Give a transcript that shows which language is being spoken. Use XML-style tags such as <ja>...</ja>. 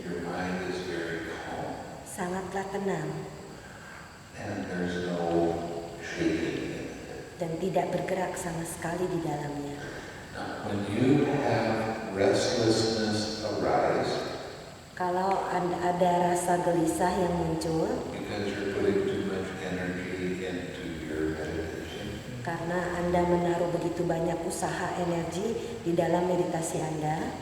<en>Your mind is very calm.</en> <id>sangatlah tenang,</id> <en>And there's no shaking in it.</en> <id>dan tidak bergerak sama sekali di dalamnya.</id> <en>Now, when you have restlessness arise,</en> <id>Kalau ada rasa gelisah yang muncul,</id> <en>because you're putting too much energy into your meditation,</en> <id>karena Anda menaruh begitu banyak usaha energi di dalam meditasi Anda,</id>